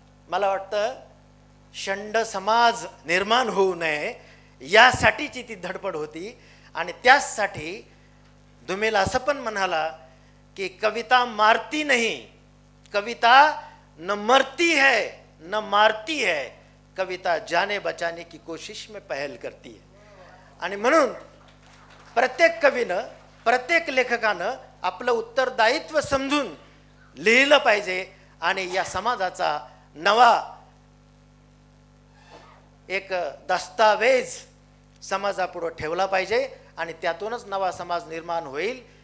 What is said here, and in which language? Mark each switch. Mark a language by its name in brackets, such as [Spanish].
[Marathi] मला वाटतं षंड समाज निर्माण होऊ नये यासाठीची ती धडपड होती. आणि त्याचसाठी धुमेल असं पण म्हणाला की [Hindi] कविता मारती नहीं, कविता न मरती है न मारती है, कविता जाने बचाने की कोशिश में पहल करती है। [Marathi] आणि म्हणून प्रत्येक कवीनं, प्रत्येक लेखकानं आपलं उत्तरदायित्व समजून लिहिलं पाहिजे आणि या समाजाचा नवा एक दस्तावेज समाजापुढं ठेवला पाहिजे आणि त्यातूनच नवा समाज निर्माण होईल।